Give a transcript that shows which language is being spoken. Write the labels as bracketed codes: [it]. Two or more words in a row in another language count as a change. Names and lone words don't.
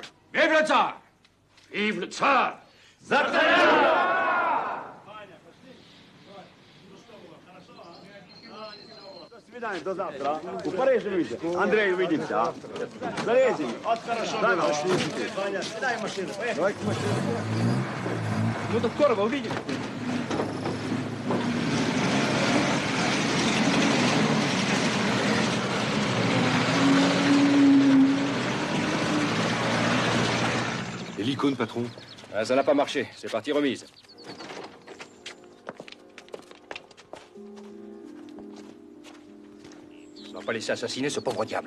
[fr] Vive le tsar! Vive le tsar! [uk] До завтра. У Парижі вийде. Андрій, [ru] увидимся. Залезем. Дай машину. Дай машину. Давайте машину. Ну, до скорого, увидимся. [fr] Et l'icône, patron? Ah, ça n'a pas marché. C'est partie remise. On va pas laisser assassiner ce pauvre diable.